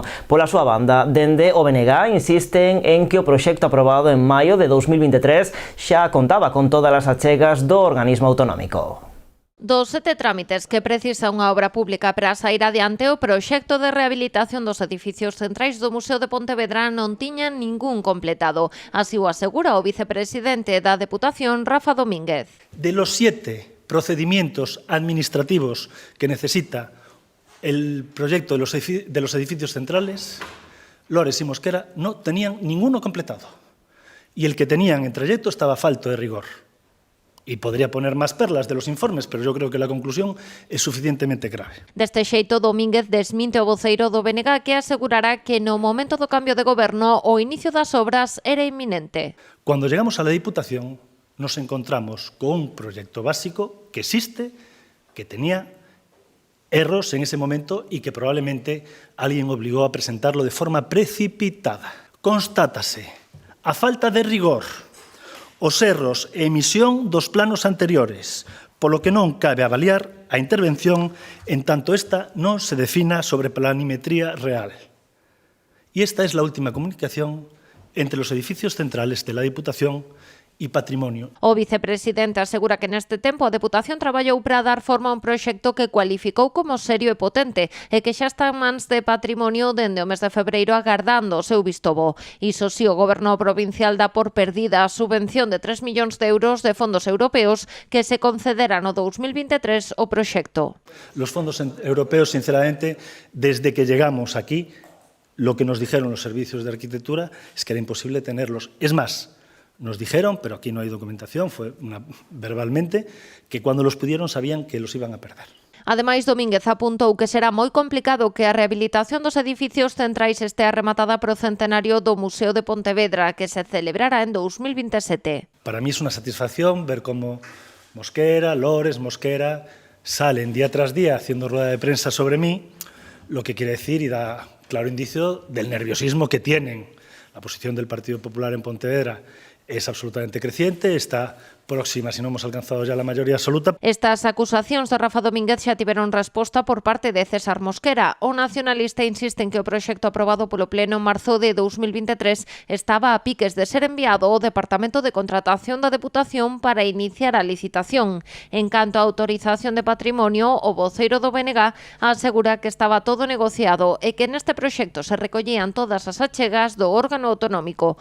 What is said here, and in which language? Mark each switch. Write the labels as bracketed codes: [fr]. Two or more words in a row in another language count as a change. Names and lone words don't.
[gl] Pola súa banda, dende o BNG insisten en que o proxecto aprobado en maio de 2023 xa contaba con todas as achegas do organismo autonómico. Dos 7 trámites que precisa unha obra pública para sair adiante, o proxecto de rehabilitación dos edificios centrais do Museo de Pontevedra non tiña ningún completado. Así o asegura o vicepresidente da Deputación, Rafa Domínguez. [es] De los 7 procedimientos administrativos que necesita el proyecto de los edificios centrales, Lores y Mosquera no tenían ninguno completado. Y el que tenían en trayecto estaba falto de rigor. Y podría poner máis perlas de los informes, pero yo creo que la conclusión es suficientemente grave. [gl] Deste xeito, Domínguez desminte o voceiro do BNG que asegurará que no momento do cambio de goberno o inicio das obras era inminente. [es] Cuando llegamos a la Diputación nos encontramos con un proyecto básico que existe, que tenía errores en ese momento y que probablemente alguien obligó a presentarlo de forma precipitada. [gl] Constátase a falta de rigor, os erros e emisión dos planos anteriores, polo que non cabe avaliar a intervención en tanto esta non se defina sobre planimetría real. [es] Y esta es la última comunicación entre los edificios centrales de la Diputación e patrimonio. [gl] O vicepresidente asegura que neste tempo a Deputación traballou para dar forma a un proxecto que cualificou como serio e potente e que xa está en mans de Patrimonio dende o mes de febreiro agardando o seu visto bo. Iso si, o Goberno provincial dá por perdida a subvención de 3 millóns de euros de fondos europeos que se concederá no 2023 o proxecto. [es] Los fondos europeos, sinceramente, desde que llegamos aquí, lo que nos dijeron los servicios de arquitectura es que era imposible tenerlos. Es más, nos dijeron, pero aquí no hay documentación, fue verbalmente, que cuando los pidieron sabían que los iban a perder. [gl] Ademais, Domínguez apuntou que será moi complicado que a rehabilitación dos edificios centrais estea rematada pro centenario do Museo de Pontevedra, que se celebrará en 2027. [es] Para mí es una satisfacción ver cómo Mosquera, Lores, Mosquera salen día tras día haciendo rueda de prensa sobre mí, lo que quiere decir y da claro indicio del nerviosismo que tienen. La posición del Partido Popular en Pontevedra es absolutamente creciente, está próxima, si no hemos alcanzado ya la mayoría absoluta. [gl] Estas acusacións de Rafa Domínguez xa tiveron resposta por parte de César Mosquera. O nacionalista insiste en que o proxecto aprobado polo Pleno en marzo de 2023 estaba a piques de ser enviado ao Departamento de Contratación da Deputación para iniciar a licitación. En canto á autorización de patrimonio, o voceiro do BNG asegura que estaba todo negociado e que neste proxecto se recollían todas as achegas do órgano autonómico.